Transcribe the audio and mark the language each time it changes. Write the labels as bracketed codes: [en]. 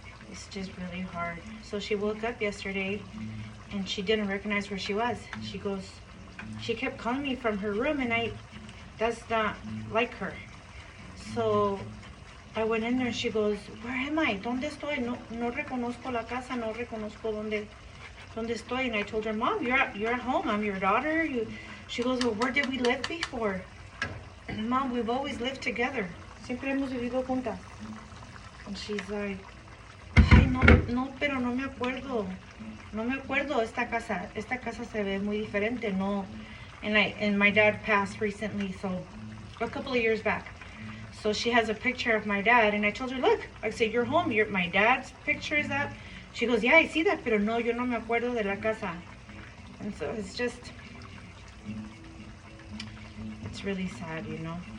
[en] It's just really hard. So she woke up yesterday and she didn't recognize where she was. She kept calling me from her room, and that's not like her. So I went in there and she goes, where am I? [es] ¿Dónde estoy? No reconozco la casa, no reconozco dónde estoy. [en] And I told her, Mom, you're at home. I'm your daughter. She goes, well, where did we live before? Mom, we've always lived together. [es] Siempre hemos vivido juntas. [en] And she's like, [es] ay, no, pero no me acuerdo. No me acuerdo esta casa. Esta casa se ve muy diferente. No. [en] And my dad passed recently, so a couple of years back. So she has a picture of my dad, and I told her, look, I said, you're home. My dad's picture is that. She goes, yeah, I see that, [es] pero no, yo no me acuerdo de la casa. [en] And so it's really sad, you know.